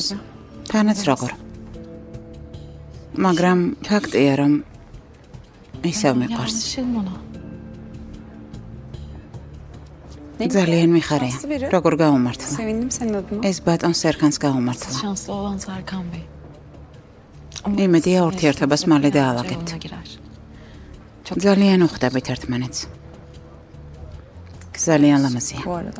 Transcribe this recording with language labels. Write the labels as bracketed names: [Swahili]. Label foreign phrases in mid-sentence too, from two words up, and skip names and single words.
[Georgian] თანაც როგორ. მაგრამ ფაქტია, რომ ისევ მიყვარს. [Turkish] Yanlışım ona. [Georgian] ძალიან მიხარია. როგორ გაუმართლა. [Turkish] Sevindim senin adına. [Georgian] ეს ბატონ სერქანს გაუმართლა. [Turkish] Şanslı olan Serkan Bey. [Georgian] იმედია ურთიერთობას მალე დაალაგებთ. [Turkish] Yoluna girer. [Georgian] ძალიან უხდებით ერთმანეთს. ძალიან ლამაზია. [Turkish] Bu arada.